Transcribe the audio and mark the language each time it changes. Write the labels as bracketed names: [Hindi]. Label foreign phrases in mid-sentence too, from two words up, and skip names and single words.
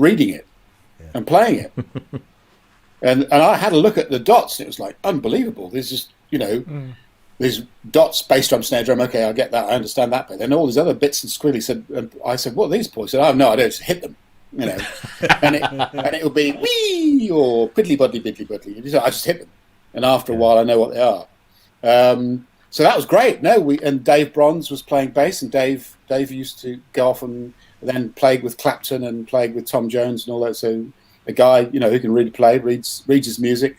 [English] He was just reading it and playing it. And I had a look at the dots, and it was like unbelievable. There's just, these dots, bass drum, snare drum. Okay, I get that, I understand that. But then all these other bits and squilly I said, what are these boys? I said, I have no idea, just hit them, and it would be wee or piddly buddly biddly buddly. I just hit them, and after a while, I know what they are. So that was great. And Dave Bronze was playing bass, and Dave used to go off and then played with Clapton and played with Tom Jones and all that. So a guy, who can really play, reads his music.